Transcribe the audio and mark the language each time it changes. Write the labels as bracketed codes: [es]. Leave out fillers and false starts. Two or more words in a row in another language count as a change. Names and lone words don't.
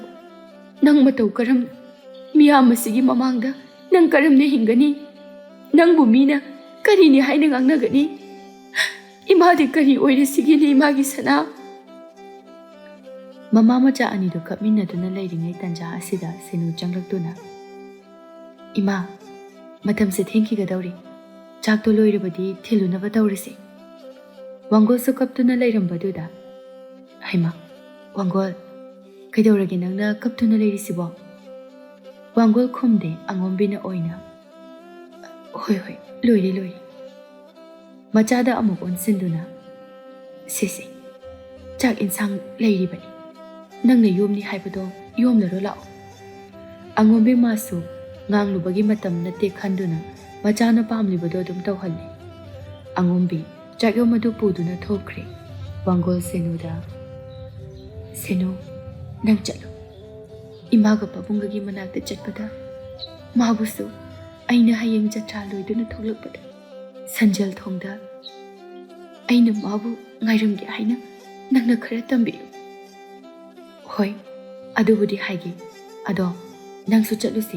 [mni] Nang matau karam miyam masigi mamangda nang karam ne hingani. Nang bumina kari ni haina ngangnagani. Imadi kari oire sigili imagi sana. Mama macha anido kapminaduna leiringai tanja asida senu changlakduna. Ima, matamse thengkigadauri. Chakto loirabadi thilunaba taurisi. Wangol su kaptuna leirambaduda. Haima, Wangol, kaidauragi nangna kaptuna leirisibo. Wangol khumde angombina oina. Hoi, loiri. Machada amuk onsinduna. Sisi, chak insang leiribani. Nangna yomni haibado yomlaro lao. Angombe masu nganglubagi matam nate khanduna machana pamlibado dum tawhalli. Angombe chak yomadu puduna thokre. Wangol senuda. Senu, nang chalo. Imaga pabungagi manakta chatpada. Mabusu, aina hayeng jatra loiduna thoklakpada. Sanjal thongda. Aina mabu ngairamgi haina nangna khara tambi. Hoi, adubudi haigi. Ado, nangsu chatlusi.